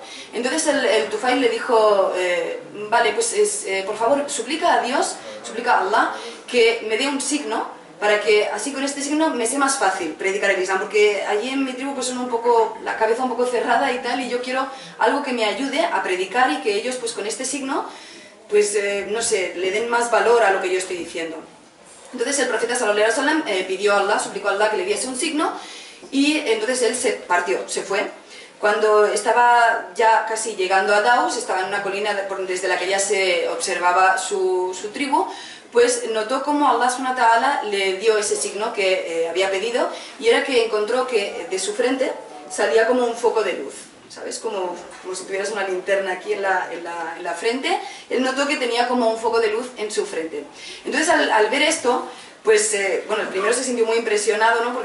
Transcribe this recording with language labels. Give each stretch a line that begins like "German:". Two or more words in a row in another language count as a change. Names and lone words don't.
Spanish: Entonces el Tufail le dijo, vale, pues por favor suplica a Dios, suplica a Allah que me dé un signo para que así con este signo me sea más fácil predicar el Islam, porque allí en mi tribu pues son un poco, la cabeza un poco cerrada y tal, y yo quiero algo que me ayude a predicar y que ellos pues con este signo pues no sé, le den más valor a lo que yo estoy diciendo. Entonces el profeta
Arabic: صلى الله عليه وسلم
Spanish: pidió a Allah, suplicó a Allah que le diese un signo, y entonces él se partió, se fue. Cuando estaba ya casi llegando a Daus, estaba en una colina desde la que ya se observaba su tribu, pues notó como
Arabic: الله سبحانه وتعالى
Spanish: le dio ese signo que había pedido, y era que encontró que de su frente salía como un foco de luz. ¿Sabes? Como si tuvieras una linterna aquí en la frente. Él notó que tenía como un foco de luz en su frente. Entonces al ver esto, pues bueno, el primero se sintió muy impresionado, ¿no?